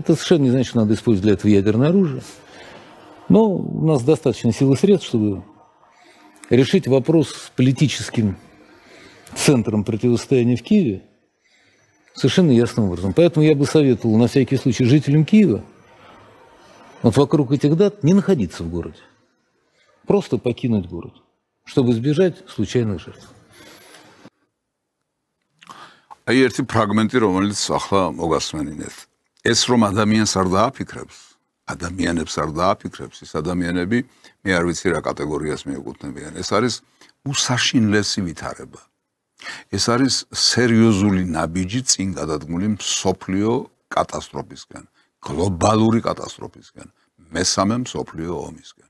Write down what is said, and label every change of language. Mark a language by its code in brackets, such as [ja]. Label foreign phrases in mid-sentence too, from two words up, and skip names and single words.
[ru] Это совершенно не значит, что надо использовать для этого ядерное оружие. Но у нас достаточно сил и средств, чтобы решить вопрос с политическим центром противостояния в Киеве совершенно ясным образом. Поэтому я бы советовал на всякий случай жителям Киева вот вокруг этих дат не находиться в городе. Просто покинуть город, чтобы избежать случайных жертв. [ka] აი ერთი ფრაგმენტი, რომელიც ახლა მოგასმენინეთ. ეს რომ ადამიანს არ დააფიქრებს, ადამიანებს არ დააფიქრებს, ეს ადამიანები მე არ ვიცი რა კატეგორიას მიეკუთვნებიან. ეს არის უსაშინლესი ვითარება. ეს არის სერიოზული ნაბიჯი წინ გადადგმული მსოფლიო კატასტროფისგან, გლობალური კატასტროფისგან, მესამე მსოფლიო ომისგან.